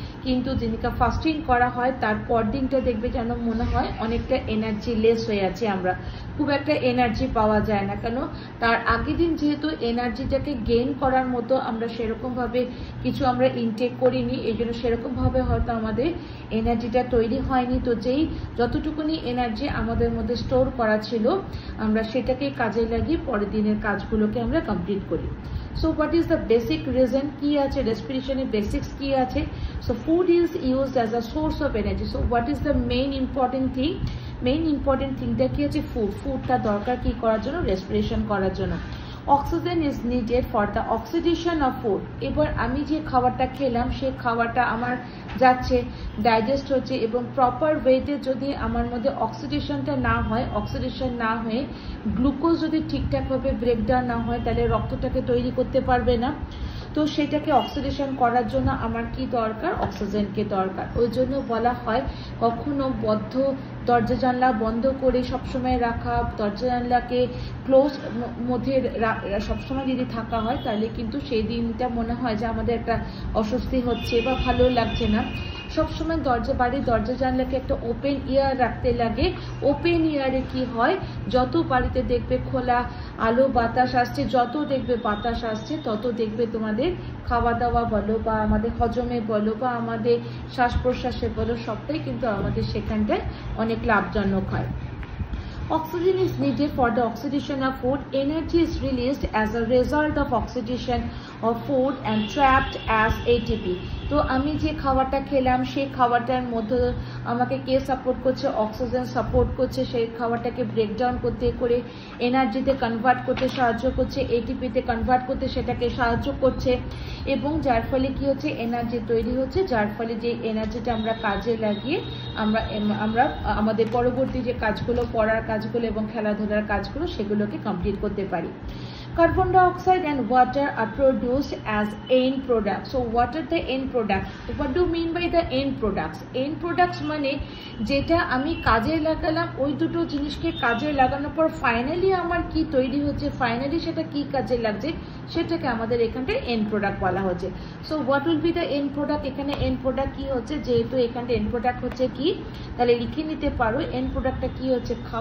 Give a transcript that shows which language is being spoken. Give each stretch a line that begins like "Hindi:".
Bangla: কিন্তু যেদিনকে ফাস্টিং করা হয় তার পর দিনটা দেখবে যেন মনে হয় অনেকটা এনার্জি লেস হয়ে আছে, আমরা খুব একটা এনার্জি পাওয়া যায় না, কেন তার আগের দিন যেহেতু এনার্জিটাকে গেইন করার মতো আমরা সেরকমভাবে কিছু আমরা ইনটেক করিনি, এই জন্য সেরকমভাবে হয়তো আমাদের এনার্জিটা তৈরি হয়নি। তো যেই যতটুকুনি এনার্জি আমাদের মধ্যে স্টোর করা ছিল, আমরা সেটাকে কাজে লাগিয়ে পরের দিনের কাজগুলোকে আমরা কমপ্লিট করি।
English: So what is the basic reason
Bangla: কি আছে, রেসপিরেশনের বেসিক্স কি আছে?
English: So food is used as a source of energy. So what is the main important thing?
Bangla: Main important থিংটা কি আছে? ফুডটা দরকার কি করার জন্য? রেসপিরেশন করার জন্য।
English: Oxygen is needed for the oxidation of food.
Bangla: এবার আমি যে খাবারটা খেলাম সেই খাবারটা আমার যাচ্ছে, ডাইজেস্ট হচ্ছে, এবং প্রপার ওয়েতে যদি আমার মধ্যে অক্সিডেশনটা না হয়, অক্সিডেশন না হয়ে গ্লুকোজ যদি ঠিকঠাকভাবে ব্রেকডাউন না হয়, তাহলে রক্তটাকে তৈরি করতে পারবে না। তো সেটাকে অক্সিডেশন করার জন্য আমার কি দরকার? অক্সিজেনকে দরকার। ওই জন্য বলা হয় কখনো দরজা জানলা বন্ধ করে সবসময় রাখা, দরজা জানলাকে ক্লোজ মধ্যে সবসময় যদি থাকা হয়, তাহলে কিন্তু সেই দিনটা মনে হয় যে আমাদের একটা অস্বস্তি হচ্ছে বা ভালো লাগছে না। সবসময় বাড়ির দরজা জানলাকে একটা ওপেন এয়ার রাখতে লাগে। ওপেন এয়ারে কি হয়, যত বাড়িতে দেখবে খোলা আলো বাতাস আসছে, যত দেখবে বাতাস আসছে, তত দেখবে তোমাদের খাওয়া দাওয়া বলো বা আমাদের হজমে বলো বা আমাদের শ্বাস প্রশ্বাসে বলো, সবটাই কিন্তু আমাদের সেখানটায় অনেক লাভজনক হয়।
English: Oxygen is needed for the oxidation of food. Energy is released as a result of oxidation of food and trapped as ATP.
Bangla: তো আমি যে খাবারটা খেলাম সেই খাবারটার মধ্যে আমাকে কে সাপোর্ট করছে? অক্সিজেন সাপোর্ট করছে। সেই খাবারটাকে ব্রেকডাউন করতে করে এনার্জিতে কনভার্ট করতে সাহায্য করছে, এটিপিতে কনভার্ট করতে সেটাকে সাহায্য করছে, এবং যার ফলে কি হচ্ছে? এনার্জি তৈরি হচ্ছে, যার ফলে যে এনার্জিটা আমরা কাজে লাগিয়ে আমরা আমাদের পরবর্তী যে কাজগুলো, পড়ার কাজগুলো এবং খেলাধুলার কাজগুলো, সেগুলোকে কমপ্লিট করতে পারি।
English: Carbon dioxide and water are produced as end products. So what are the end products? What do you mean by the end products?
Bangla: End products মানে যেটা আমি কাজে লাগালাম, ওই দুটো জিনিসকে কাজে লাগানোর পর ফাইনালি আমার কি তৈরি হচ্ছে, ফাইনালি সেটা কি কাজে লাগছে, সেটাকে আমাদের এখানটায় এন্ড প্রোডাক্ট বলা হচ্ছে।
English: So what will be the end product?
Bangla: এখানে এন্ড প্রোডাক্ট কি হচ্ছে? যেহেতু এখানটা এন্ড প্রোডাক্ট হচ্ছে কি, তাহলে লিখে নিতে পারো এন্ড প্রোডাক্টটা কি হচ্ছে?